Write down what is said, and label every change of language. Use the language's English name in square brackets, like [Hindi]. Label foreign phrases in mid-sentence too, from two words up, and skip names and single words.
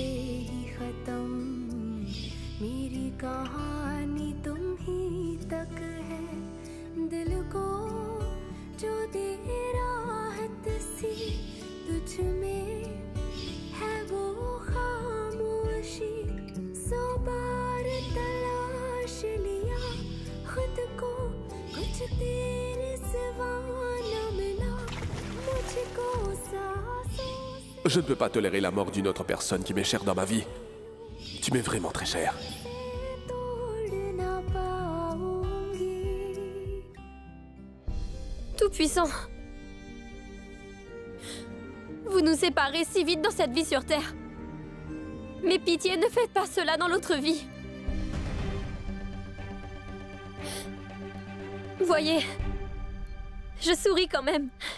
[Hindi] ही खत्म मेरी कहानी तुम ही तक है दिल को जो दे राहत सी तुझ में है वो खामोशी 100 बार तलाश लिया खुद को कुछ तेरे सिवा न मिला मुझको सांसों से [French] Je ne peux pas tolérer la mort d'une autre personne qui m'est chère dans ma vie. Tu m'es vraiment très cher. [Hindi] तोड़ ना पाऊंगी [French] Tout-puissant. Vous nous séparez si vite dans cette vie sur Terre. Mais pitié, ne faites pas cela dans l'autre vie. Voyez, je souris quand même.